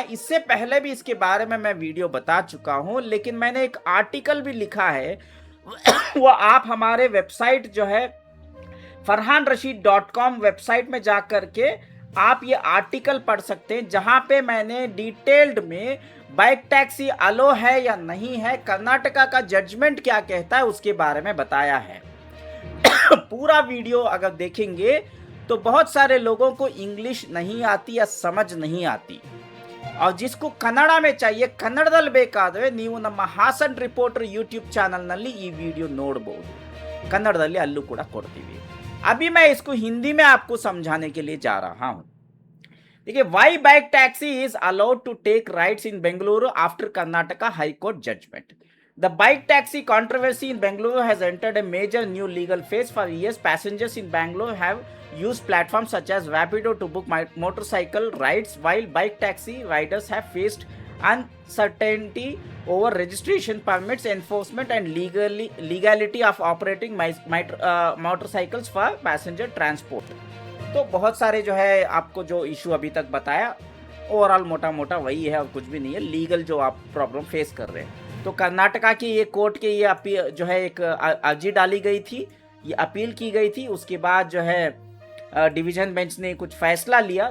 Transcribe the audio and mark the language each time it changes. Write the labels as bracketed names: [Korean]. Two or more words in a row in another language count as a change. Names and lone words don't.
[Hindi] इससे पहले भी इसके बारे में मैं वीडियो बता चुका हूं, लेकिन मैंने एक आर्टिकल भी लिखा है वो आप हमारे वेबसाइट जो है farhanrashid.com वेबसाइट में जाकर के आप ये आर्टिकल पढ़ सकते हैं, जहां पे मैंने डिटेल्ड में [English] bike taxi allow [Hindi] है या नहीं है, कर्नाटका का जजमेंट क्या कहता है, उसके बारे में बताया है। पूरा वीडियो अगर देखेंगे तो बहुत सारे लोगों को इंग्लिश नहीं आती या समझ नहीं आती, और जिसको कन्नड़ा में चाहिए, [Kannada] कन्नड़ದಲ್ಲಿ ಬೇಕಾದ್ರೆ ನೀವು ನಮ್ಮ ಹಾಸನ್ ರಿಪೋರ್ಟರ್ ಯೂಟ್ಯೂಬ್ ಚಾನೆಲ್ನಲ್ಲಿ ಈ ವಿಡಿಯೋ ನೋಡಬಹುದು, ಕನ್ನಡದಲ್ಲಿ ಅಲ್ಲೂ ಕೂಡ ಕೊಡ್ತೀವಿ। [Hindi] अभी मैं इसको हिंदी में आपको समझाने के लिए जा रहा हूं। [English] देखिए, why bike taxi is allowed to take rides in Bengaluru after Karnataka High Court judgment. The bike taxi controversy in Bangalore has entered a major new legal phase. For years, passengers in Bangalore have used platforms such as Rapido to book motorcycle rides, while bike taxi riders have faced uncertainty over registration permits, enforcement, and legality of operating motorcycles for passenger transport. [Hindi] तो बहुत सारे जो है आपको जो इशू अभी तक बताया, ओवरऑल मोटा मोटा वही है और कुछ भी नहीं है, लीगल जो आप [English] problem face [Hindi] कर रहे हैं। तो कर्नाटका की ये कोर्ट के ये अपील जो है एक अर्जी डाली गई थी, ये अपील की गई थी। उसके बाद जो है [English] division bench [Hindi] ने कुछ फैसला लिया।